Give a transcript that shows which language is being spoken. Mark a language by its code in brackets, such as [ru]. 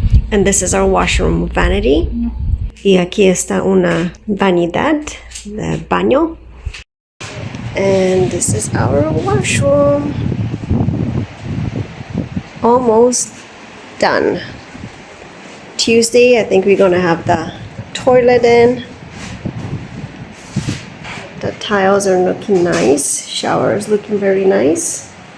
[en] And this is our washroom vanity. [es] Y aquí está una vanidad de baño. [en] And this is our washroom. Almost done. Tuesday, I think we're gonna have the toilet in. The tiles are looking nice. Shower is looking very nice.